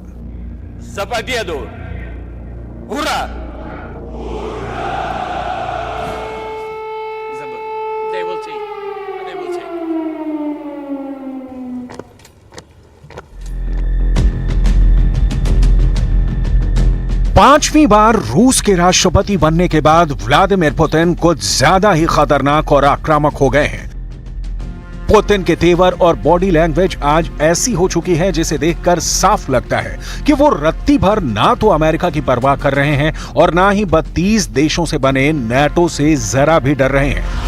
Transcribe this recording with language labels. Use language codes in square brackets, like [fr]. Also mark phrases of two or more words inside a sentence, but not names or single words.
[ru] За победу! Ура! [en] They will take. They will take. [hi] पांचवी बार रूस के राष्ट्रपति बनने के बाद व्लादिमीर पुतिन कुछ ज्यादा ही खतरनाक और आक्रामक हो गए हैं। पुतिन के तेवर और [en] body language [hi] आज ऐसी हो चुकी है जिसे देखकर साफ लगता है कि वो रत्ती भर ना तो अमेरिका की परवाह कर रहे हैं और ना ही 32 देशों से बने नाटो से जरा भी डर रहे हैं।